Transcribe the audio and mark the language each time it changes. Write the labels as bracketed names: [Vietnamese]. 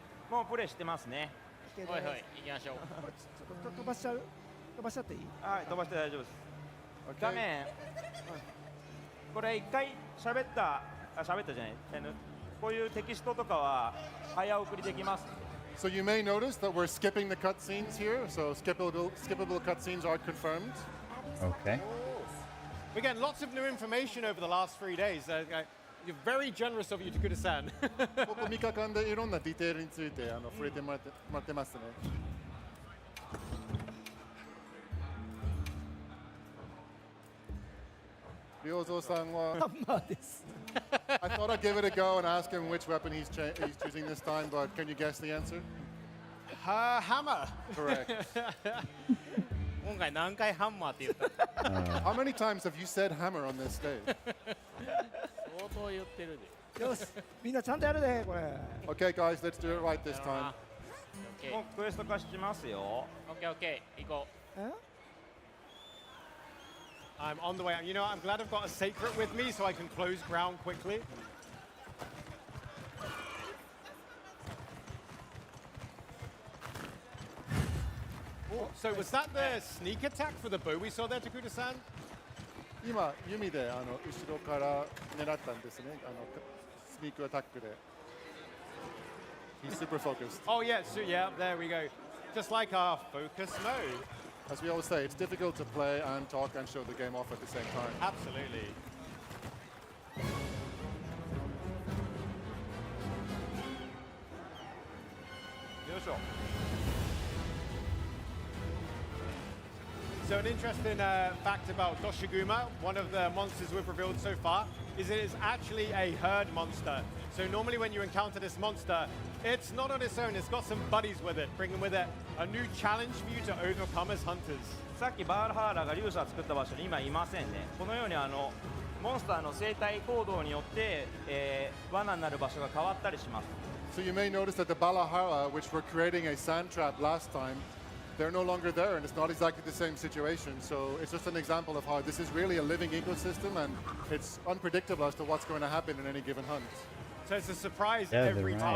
[Japanese] もうプレイしてますね。オッケーはいはいです行きましょうこれちょっと飛ばしちゃう？飛ばしちゃっていい？はい、飛ばして大丈夫です。 [English] Okay. [Japanese] 画面、これ一回喋ったじゃない、こういうテキストとかは早送りできます。 [English] So you may notice that we're skipping the cutscenes here. So skippable cutscenes are confirmed. Okay. We're getting lots of new information over the last 3 days. You're very generous of you, Takuda-san. [Japanese] ここ3日間でいろんなディテールについて触れてもらってますね。 Ryozo san wa, ハンマーです。 [English] I thought I'd give it a go and ask him which weapon he's choosing this time, but can you guess the answer? Hammer. Correct. [Japanese] 今回何回ハンマーって言った [English] How many times have you said hammer on this stage? [Japanese] 相当言ってるでよし、みんなちゃんとやるでこれ。 [English] Okay, guys, let's do it right this time. [Japanese] オッケーもうクエスト化しますよ。オッケーオッケー行こえ？ [English] I'm on the way. You know, I'm glad I've got a sacred with me so I can close ground quickly. Oh, so was that the sneak attack for the bow we saw there, Takuda-san? [Japanese] 今、弓で後ろから狙ったんですね。スニークアタックで。 [English] He's super focused. Oh, yeah, so, yeah, there we go. Just like our focus mode. As we always say, it's difficult to play and talk and show the game off at the same time. Absolutely. So an interesting fact about Doshiguma, one of the monsters we've revealed so far, is it is actually a herd monster. So normally when you encounter this monster, it's not on its own, it's got some buddies with it, bringing with it a new challenge for you to overcome as hunters. [Japanese] さっきバールハーラーが竜舎を作った場所に今いませんね。このようにモンスターの生態行動によって、罠になる場所が変わったりします。 [English] So you may notice that the Balahara, which were creating a sand trap last time, they're no longer there, and it's not exactly the same situation. So it's just an example of how this is really a living ecosystem, and it's unpredictable as to what's going to happen in any given hunt. So it's a surprise Yeah, every they're time.